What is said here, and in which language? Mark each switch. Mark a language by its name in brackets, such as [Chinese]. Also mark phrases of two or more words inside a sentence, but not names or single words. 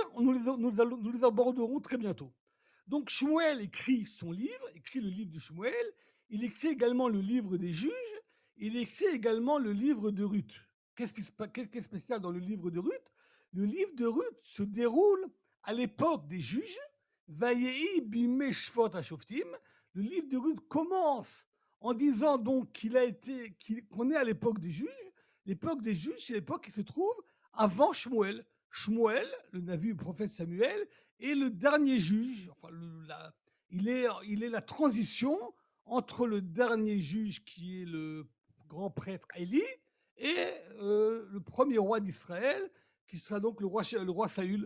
[French] Nous les aborderons très bientôt. Donc, Shmuel écrit son livre, écrit le livre de Shmuel. Il écrit également le livre des juges. Il écrit également le livre de Ruth. Qu'est-ce qui est spécial dans le livre de Ruth? Le livre de Ruth se déroule à l'époque des juges. [Hebrew] ויהי בימי שפוט השופטים. [French] Le livre de Ruth commence en disant donc qu'on est à l'époque des juges. L'époque des juges, c'est l'époque qui se trouve avant Shmuel. Shmuel, le navi, le prophète Samuel, est le dernier juge. Enfin, il est la transition entre le dernier juge qui est le grand prêtre Élie et le premier roi d'Israël, qui sera donc le roi Saül.